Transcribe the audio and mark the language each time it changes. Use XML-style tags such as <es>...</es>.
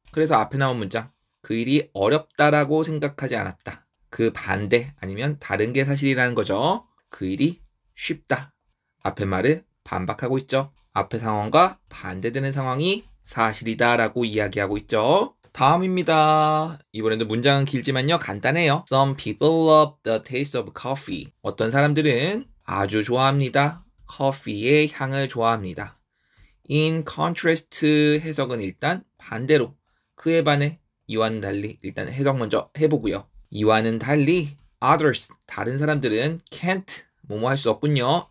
<ko>그래서 앞에 나온 문장, 그 일이 어렵다라고 생각하지 않았다. 그 반대 아니면 다른 게 사실이라는 거죠. 그 일이 쉽다. 앞에 말을 반박하고 있죠. 앞에 상황과 반대되는 상황이 사실이다 라고 이야기하고 있죠. 다음입니다. 이번에도 문장은 길지만요, 간단해요.</ko> <en>Some people love the taste of coffee.</en> <ko>어떤 사람들은 아주 좋아합니다. 커피의 향을 좋아합니다. In contrast 해석은 일단 반대로, 그에 반해, 이와는 달리. 일단 해석 먼저 해보고요. 이와는 달리 others, 다른 사람들은 can't, 뭐뭐 할 수 없군요.</ko>